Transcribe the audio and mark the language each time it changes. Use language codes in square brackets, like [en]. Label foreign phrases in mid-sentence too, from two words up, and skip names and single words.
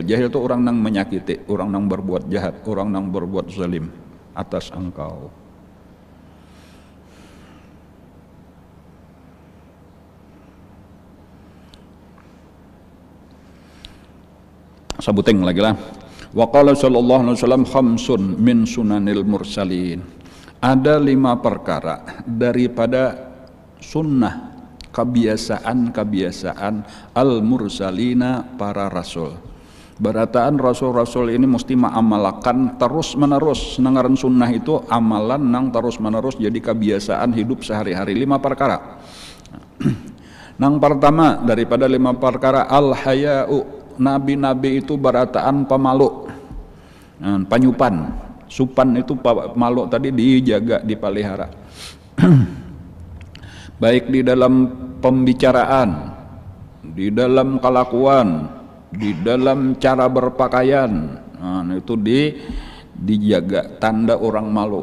[bjn] Jahil itu orang nang menyakiti, orang nang berbuat jahat, orang nang berbuat zalim atas engkau. Sebuting lagi lah. [ar] وقال صلى الله عليه وسلم خمس من سنن المرسلين. [bjn] Ada 5 perkara daripada sunnah, kebiasaan al-mursalina, para rasul. Berataan rasul-rasul ini mesti mengamalkan terus menerus. Nangaran sunnah itu amalan nang terus menerus jadi kebiasaan hidup sehari-hari. 5 perkara. Nang pertama daripada 5 perkara, al-haya'u. Nabi-nabi itu berataan pemalu, panyupan, supan itu malu tadi dijaga, dipelihara. Baik di dalam pembicaraan, di dalam kelakuan, di dalam cara berpakaian, itu dijaga, tanda orang malu.